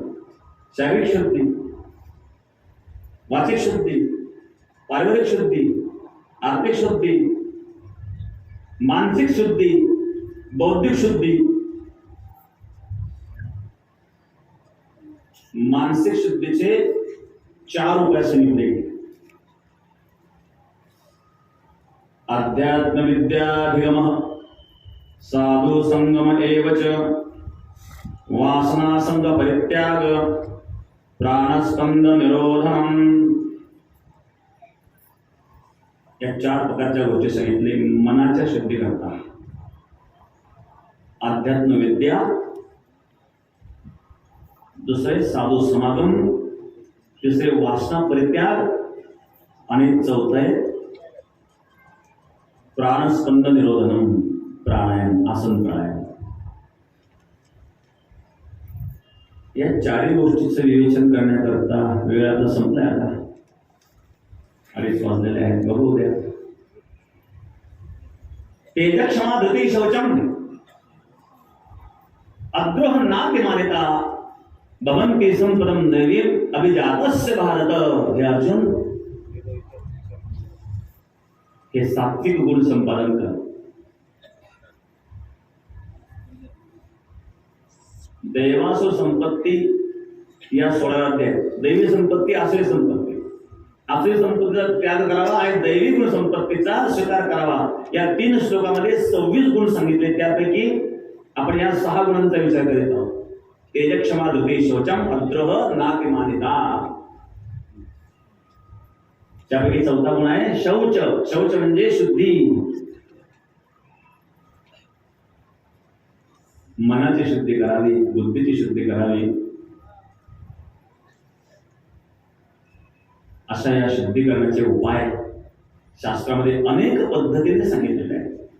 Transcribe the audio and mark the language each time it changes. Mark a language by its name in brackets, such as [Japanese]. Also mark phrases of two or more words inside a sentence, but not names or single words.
[Marathi] शारीरिक शुद्धी, वाचिक शुद्धी, पारिवारिक शुद्धी, आर्थिक शुद्धी, मानसिक शुद्धी, बौद्धिक शुद्धी. मानसिक शुद्धीचे 4 उपाय सांगितले. [Sanskrit] अध्यात्म विद्याधिगम, साधु संगम एवच, वासना संग परित्याग, प्राणस्पंद निरोधनम. [Marathi] या 4 प्रकारच्या गोष्टी सांगितले मनाच्या शुद्धीकरता. अध्यात्म विद्या, दुसरे साधू समागम, तिसरे वासना परित्याग आणि चौथे [Sanskrit] प्राणस्पंद निरोधनम, [Marathi] प्राणायाम, आसन प्राणायाम. या 4 गोष्टीचं विवेचन करण्याकरता वेळ आता संपलाय. आता 2:30 वाजलेले आहेत. बघू द्या. [Sanskrit] तेजक्षमा धृती शौचम अद्रोह नाति मान्यता भवन्ति संपदम दैवीम अभिजातस्य भारत. [Marathi] हे अर्जुन, हे सात्विक गुण संपादन कर. दैवासुर संपत्ती या 16 अध्याय. दैवी संपत्ती, आसुरी संपत्ती. आसुरी संपत्तीचा त्याग करावा आणि दैवी गुण संपत्तीचा स्वीकार करावा. या 3 श्लोकामध्ये 26 गुण सांगितले. त्यापैकी आपण या 6 गुणांचा विचार करीत आहोत. [Sanskrit] तेजक्षमा धृती शौचम अद्रोह नाति मान्यता. [Marathi] त्यापैकी 4था गुण आहे शौच. शौच म्हणजे शुद्धी. मनाची शुद्धी करावी, बुद्धीची शुद्धी करावी. अशा या शुद्धीकरणाचे उपाय शास्त्रामध्ये अनेक पद्धतीने सांगितलेले आहेत.